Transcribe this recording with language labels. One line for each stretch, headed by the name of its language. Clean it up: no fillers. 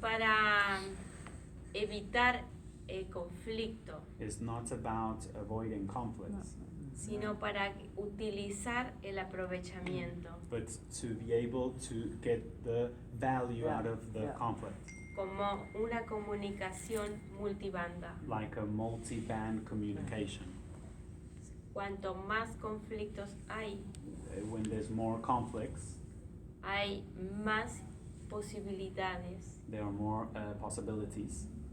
Spanish: para evitar el conflicto,
English: is not about avoiding conflicts,
Spanish: sino para utilizar el aprovechamiento
English: but to be able to get the value Yeah, out of the yeah. conflict,
Spanish: como una comunicación multibanda.
English: like a multi-band communication.
Spanish: Cuanto más conflictos hay,
English: When there's more conflicts,
Spanish: hay más posibilidades
English: there are more possibilities